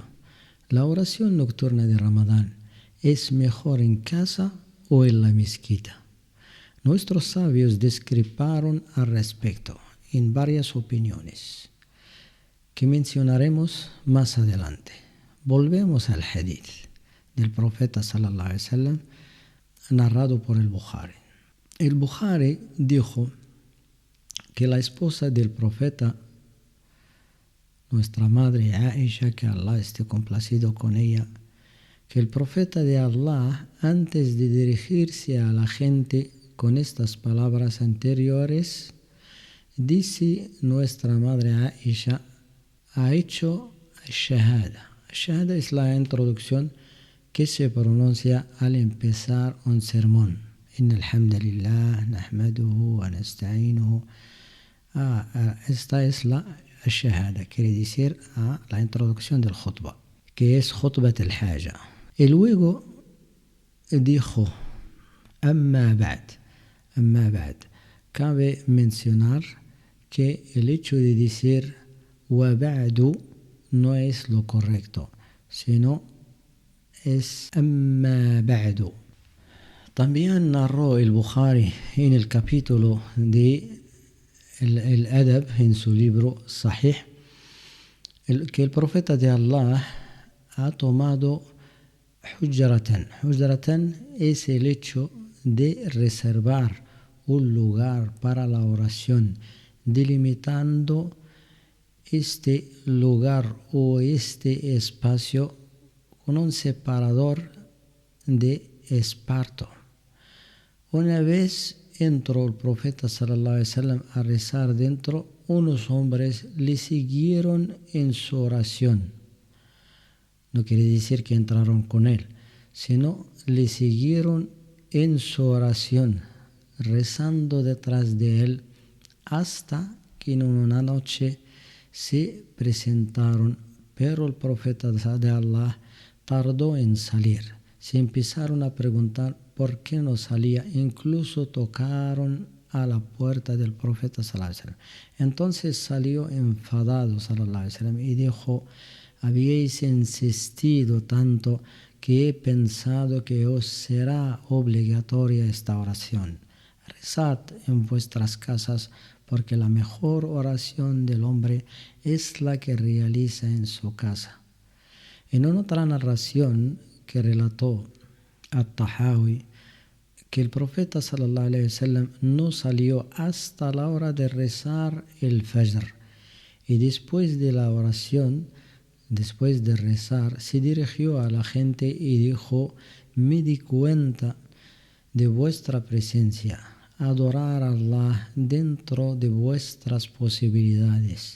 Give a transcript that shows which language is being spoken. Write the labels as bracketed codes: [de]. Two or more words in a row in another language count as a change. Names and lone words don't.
[es] La oración nocturna de Ramadán es mejor en casa o en la mezquita. Nuestros sabios discreparon al respecto en varias opiniones que mencionaremos más adelante. Volvemos al hadith del profeta [ar] صلى الله عليه وسلم [es] narrado por el Bukhari. El Bukhari dijo que la esposa del profeta, nuestra madre Aisha, que Allah esté complacido con ella, que el profeta de Allah, antes de dirigirse a la gente con estas palabras anteriores, dice: nuestra madre Aisha ha hecho shahada. Shahada es la introducción que se pronuncia al empezar un sermón. [ar] إن الحمد لله نحمده ونستعينه. [es] Esta es la shahada, quiere decir la introducción del khutbah, que es [ar] خطبة الحاجة. [es] Y luego dijo: [ar] أما بعد. [es] Cabe mencionar que el hecho de decir [ar] وبعد [es] no es lo correcto, sino es [ar] أما بعد. [es] También narró el Bukhari en el capítulo de el Adab, en su libro Sahih, que el profeta de Allah ha tomado hujratan. Hujratan es el hecho de reservar un lugar para la oración, delimitando este lugar o este espacio con un separador de esparto. Una vez entró el profeta [ar] صلى الله عليه وسلم [es] a rezar dentro, unos hombres le siguieron en su oración. No quiere decir que entraron con él, sino le siguieron en su oración, rezando detrás de él, hasta que en una noche se presentaron, pero el profeta de Allah tardó en salir. Se empezaron a preguntar por qué no salía, incluso tocaron a la puerta del profeta [ar] صلى الله عليه وسلم. [es] Entonces salió enfadado [ar] صلى الله عليه وسلم [es] y dijo: habéis insistido tanto que he pensado que os será obligatoria esta oración. Rezad en vuestras casas, porque la mejor oración del hombre es la que realiza en su casa. En otra narración que relató At-Tahawi, que el profeta [ar] صلى الله عليه وسلم [es] no salió hasta la hora de rezar el Fajr, y después de la oración, después de rezar, se dirigió a la gente y dijo: me di cuenta de vuestra presencia, adorar a Allah dentro de vuestras posibilidades.